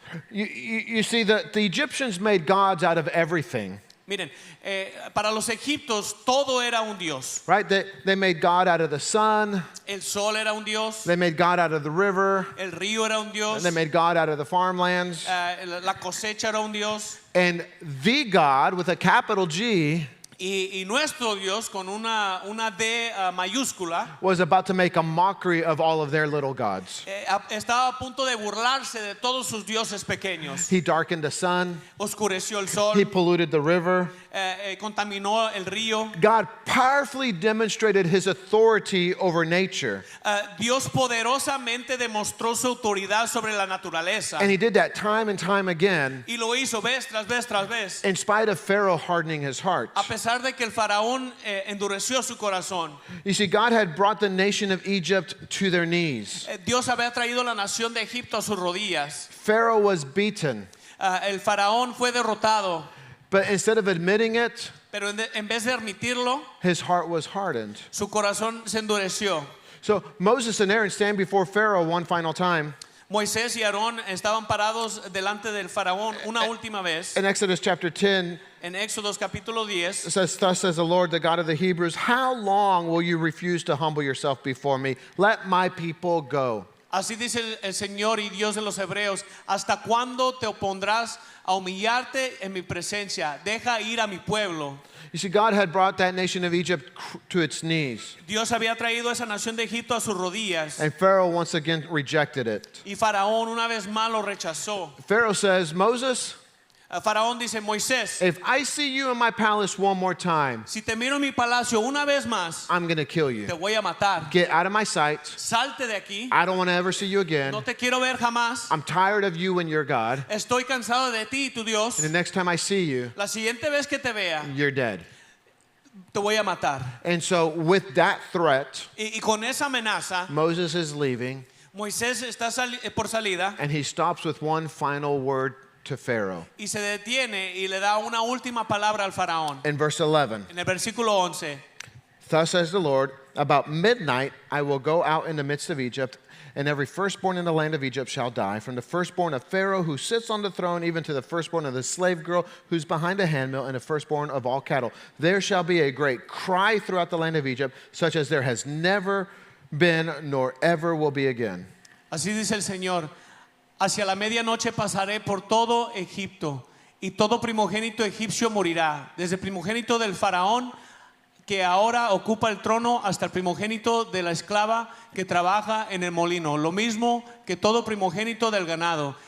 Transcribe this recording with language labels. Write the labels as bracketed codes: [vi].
[en] You see, the Egyptians made gods out of everything, [es] Miren, para los egipcios todo era un dios. [en] right? They made God out of the sun. [es] El sol era un dios. [en] They made God out of the river. [es] El río era un dios. [en] They made God out of the farmlands. [es] La cosecha era un dios. [en] And the God, with a capital G, [es] Y nuestro Dios con una D mayúscula [en] was about to make a mockery of all of their little gods. [es] estaba a punto de burlarse de todos sus dioses pequeños. [en] He darkened the sun. [es] Oscureció el sol, [en] He polluted the river. [es] contaminó el río. [en] God powerfully demonstrated his authority over nature. [es] Dios poderosamente demostró su autoridad sobre la naturaleza. [en] And he did that time and time again, [es] Y lo hizo vez tras vez tras vez. [en] in spite of Pharaoh hardening his heart. [es] A pesar de que el faraón endureció su corazón. [en] You see, God had brought the nation of Egypt to their knees. [es] Dios había traído la nación de Egipto a sus rodillas. [en] Pharaoh was beaten, [es] El faraón fue derrotado, [en] but instead of admitting it, [es] pero en vez de admitirlo, [en] his heart was hardened. [es] su corazón se endureció. [en] So Moses and Aaron stand before Pharaoh one final time. [es] Moisés y Aarón estaban parados delante del faraón una última vez. [en] In Exodus chapter 10, [es] En Éxodos capítulo 10 [en] it says, thus says the Lord, the God of the Hebrews, how long will you refuse to humble yourself before me? Let my people go. [es] así dice el Señor y Dios de los hebreos, ¿hasta cuándo te opondrás a humillarte en mi presencia? Deja ir a mi pueblo. [en] You see, God had brought that nation of Egypt to its knees, [es] Dios había traído esa nación de Egipto a sus rodillas [en] and Pharaoh once again rejected it. [es] y faraón una vez más lo rechazó. [en] Pharaoh says, Moses, [es] Faraón dice, Moisés, [en] if I see you in my palace one more time, [es] si te miro en mi palacio una vez más, [en] I'm going to kill you. [es] te voy a matar. [en] Get out of my sight. [es] Salte de aquí. [en] I don't want to ever see you again. [es] No te quiero ver jamás. [en] I'm tired of you and your God. [es] Estoy cansado de ti y tu Dios. [en] And the next time I see you, [es] La siguiente vez que te vea, [en] you're dead. [es] te voy a matar. [en] And so, with that threat, [es] Y con esa amenaza, [en] Moses is leaving, [es] Moisés está por salida [en] and he stops with one final word to Pharaoh. [es] y se detiene y le da una última palabra al faraón. [en] In verse 11, [es] En el versículo 11, [en] thus says the Lord, about midnight I will go out in the midst of Egypt, and every firstborn in the land of Egypt shall die, from the firstborn of Pharaoh who sits on the throne, even to the firstborn of the slave girl who's behind the handmill, and the firstborn of all cattle. There shall be a great cry throughout the land of Egypt, such as there has never been nor ever will be again. [es] así dice el Señor, hacia la medianoche pasaré por todo Egipto y todo primogénito egipcio morirá, desde el primogénito del faraón que ahora ocupa el trono hasta el primogénito de la esclava que trabaja en el molino, lo mismo que todo primogénito del ganado.